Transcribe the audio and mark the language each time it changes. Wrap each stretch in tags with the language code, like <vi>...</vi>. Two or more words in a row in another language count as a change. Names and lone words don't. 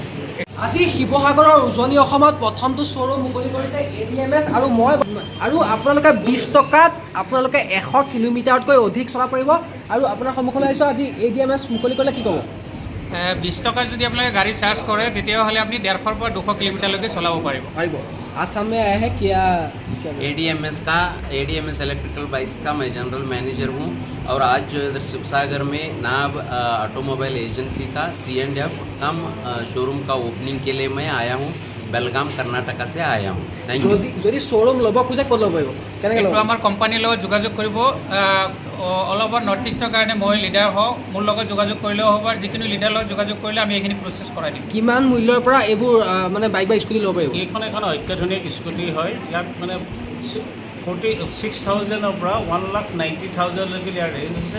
<as>আজি শিৱসাগৰৰ উজনি অসমত প্ৰথমটো শ্ব'ৰুম মুকলি কৰিছে ADMS আৰু আপোনালোকে 20 টকাত আপোনালোকে 100 কিলোমিটাৰতকৈ অধিক চলাব পাৰিব। আৰু আপোনাৰ সন্মুখলৈ আহিছোঁ, আজি ADMS মুকলি কৰিলে কি ক'ব? 20 টকাত যদি আপোনালোকে গাড়ী চাৰ্জ কৰে তেতিয়াহ'লে আপুনি 150 পৰা 200 কিলোমিটাৰলৈকে চলাব পাৰিব।</as> <hi>आसाम में आया है क्या? ADMS इलेक्ट्रिकल बाइक्स का मैं जनरल मैनेजर हूँ और आज जो इधर शिवसागर में नाब ऑटोमोबाइल एजेंसी का C&F कम शोरूम का ओपनिंग के लिए मैं आया हूँ। बेलगाम कर्नाटका से आया हूँ। थैंक यू।</hi> <as>যদি শ্ব'ৰুম ল'ব খোজে ক'ত ল'ব পাৰিব? কেনেকৈ ল'ব? এইটো আমাৰ কোম্পানীৰ লগত যোগাযোগ কৰিব।</as> <en>all over</en> <as>নৰ্থ ইষ্টৰ কাৰণে মই লিডাৰ হওঁ, মোৰ লগত যোগাযোগ কৰিলেও হ'ব, আৰু যিকোনো লিডাৰৰ লগত যোগাযোগ কৰিলে আমি এইখিনি প্ৰচেছ কৰাই দিম। কিমান মূল্যৰ পৰা এইবোৰ মানে বাইক বা স্কুটি ল'ব পাৰিব? এইখন এখন অত্যাধুনিক স্কুটি হয়। ইয়াত মানে 46,000ৰ পৰা 1,90,000লৈকে ইয়াৰ ৰেঞ্জ আছে।</as>